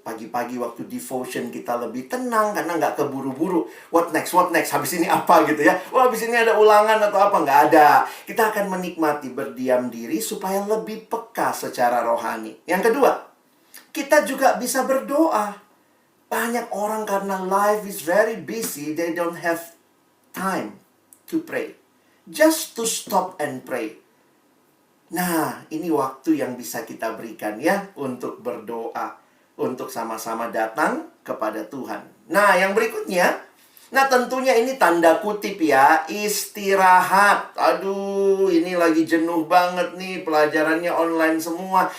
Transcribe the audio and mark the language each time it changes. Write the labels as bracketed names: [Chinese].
[Indonesian] Pagi-pagi waktu devotion kita lebih tenang karena nggak keburu-buru. [English] What next? What next? [Indonesian] Habis ini apa gitu ya? Wah, habis ini ada ulangan atau apa? Nggak ada. Kita akan menikmati berdiam diri supaya lebih peka secara rohani. Yang kedua, kita juga bisa berdoa. Banyak orang karena [English] life is very busy, they don't have time to pray. Just to stop and pray. [Indonesian] Nah, ini waktu yang bisa kita berikan ya untuk berdoa, untuk sama-sama datang kepada Tuhan. Nah, yang berikutnya, nah tentunya ini tanda kutip ya, istirahat. Aduh, ini lagi jenuh banget nih, pelajarannya online semua.